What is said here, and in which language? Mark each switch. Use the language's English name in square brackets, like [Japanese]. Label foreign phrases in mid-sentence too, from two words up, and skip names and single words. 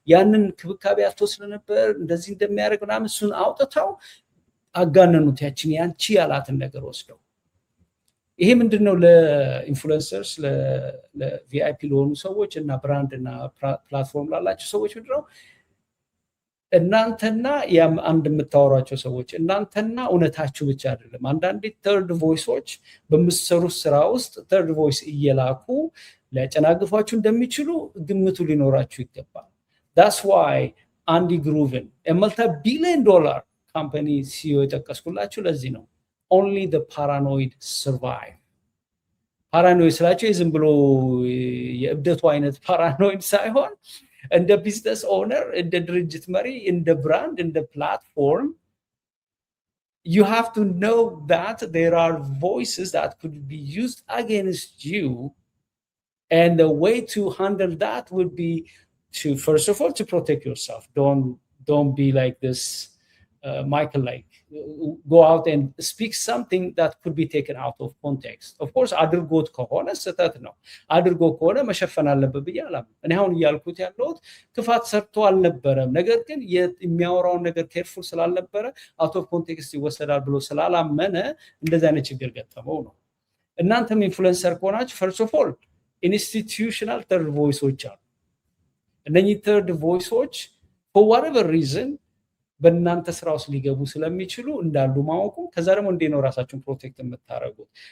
[Amharic] ያንን ክብካቤ አትወስድ ነበር እንደዚህ እንደሚያደርግ ምናምን እሱን አውጥተው አጋነኑት ያንቺ ያላትን ነገር ወስደው። ይሄ ምንድነው ለኢንፍሉዌንሰርስ ለቪአይፒ ለሆኑ ሰዎች እና ብራንድ እና ፕላትፎርም ላላቸው ሰዎች ምንድነው እናንተና አንድ የምታወሯቸው ሰዎች እናንተና እውነታችሁ ብቻ አይደለም። አንዳንዴ [English] third voices [Amharic] በምትሰሩት ስራ ውስጥ [English] third voice [Amharic] እየላኩ ሊያጨናግፏችሁ እንደሚችሉ ግምቱ ሊኖራችሁ ይገባል። [English] that's why [Amharic] አንዲ ግሩቭን [English] $multi-billion company CEO [Amharic] የጠቀስኩላችሁ ለዚህ ነው። [English] only the paranoid survive። [Amharic] ፓራኖይድ ስላቸው የዝም ብሎ የእብደቱ አይነት ፓራኖይድ ሳይሆን እንደ [English] business owner [Amharic] እንደ ድርጅት መሪ እንደ ብራንድ እንደ ፕላትፎርም [English] you have to know that there are voices that could be used against you, and the way to handle that would be to first of all to protect yourself. Don't be like this Michael, like go out and speak something that could be taken out of context. Of course [Amharic] አድርጎት ከሆነ ስህተት ነው። አድርጎ ከሆነ መሸፈን አለበት ብዬ አላምንም። እኔ አሁን እያልኩት ያለሁት ክፋት ሰርቶ አልነበረም፣ ነገር ግን የሚያወራውን ነገር ኬርፉል ስላልነበረ [English] out of context [Amharic] ይወሰዳል ብሎ ስላላመነ እንደዚህ አይነት ችግር ገጠመው ነው። እናንተም ኢንፍሉዌንሰር ከሆናችሁ [English] first of all institutional third voices [Amharic] አሉ። እነኚህ [English] third voices for whatever reason [Amharic] በእናንተ ስራ ውስጥ ሊገቡ ስለሚችሉ እንዳሉ ማወቁ፣ ከዛ ደግሞ እንዴት ነው ራሳችሁን ፕሮቴክት የምታደርጉት